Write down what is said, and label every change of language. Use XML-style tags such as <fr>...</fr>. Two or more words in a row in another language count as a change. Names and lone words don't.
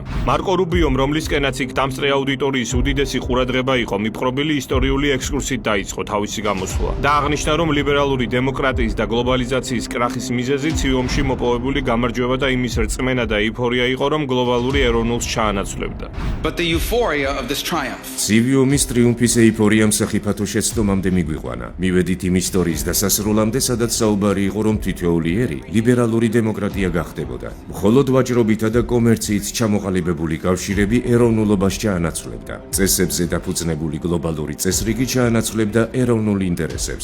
<ka>მარკო რუბიომ, რომლისკენაც იქ დამსწრე აუდიტორიის უდიდესი ყურადღება იყო, მიპყრობილი ისტორიული ექსკურსით დაიწყო თავისი გამოსვლა და აღნიშნა, რომ ლიბერალური დემოკრატიის და გლობალიზაციის კრახის მიზეზი ციომში მოპოვებული გამარჯვება და იმის რწმენა და ეიფორია იყო, რომ გლობალური ეროვნულს ჩაანაცვლებდა.</ka> <en>But the euphoria of this triumph.</en> <ka>ციომის ტრიუმფის ეიფორიამ სახიფათო შეცდომამდე მიგვიყვანა. მივედით იმ ისტორიის დასასრულამდე, სადაც საუბარი იყო, რომ თითოეული ერი ლიბერალური დემოკრატია გახდებოდა. მხოლოდ ვაჭრობითა და კომერციით ჩამოყალიბებული კავშირები ეროვნულობას ჩაანაცვლებდა. წესებზე დაფუძნებული გლობალური წესრიგი ჩაანაცვლებდა ეროვნულ ინტერესებს.</ka>